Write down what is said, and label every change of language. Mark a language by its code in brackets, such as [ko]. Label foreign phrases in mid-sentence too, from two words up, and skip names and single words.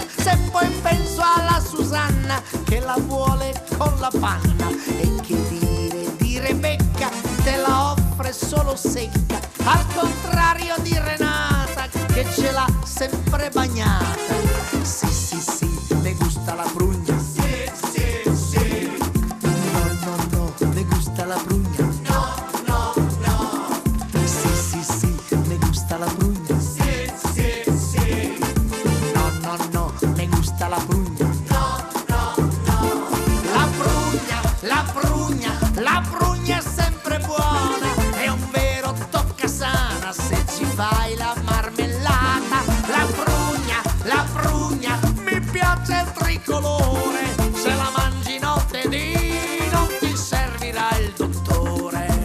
[it] Se poi penso alla Susanna che la vuole con la panna. E che dire di Rebecca, te la offre solo secca. Al contrario di Renata che ce l'ha sempre bagnata. Sì, sì, sì, [es] le gusta [it] la prugna. Sì, sì, sì. No, no, no, [es] le gusta [it] la prugna. No, no, no. Sì, sì, sì, [es] le gusta [it] la prugna. Sì, sì, sì. No, no, no, [es] le gusta [it] la prugna. No, no, no. La prugna, la prugna, la prugna è sempre buona. È un vero toccasana se ci fai la marmellata. La prugna, mi piace il tricolore. Se la mangi notte e dì non ti servirà il dottore.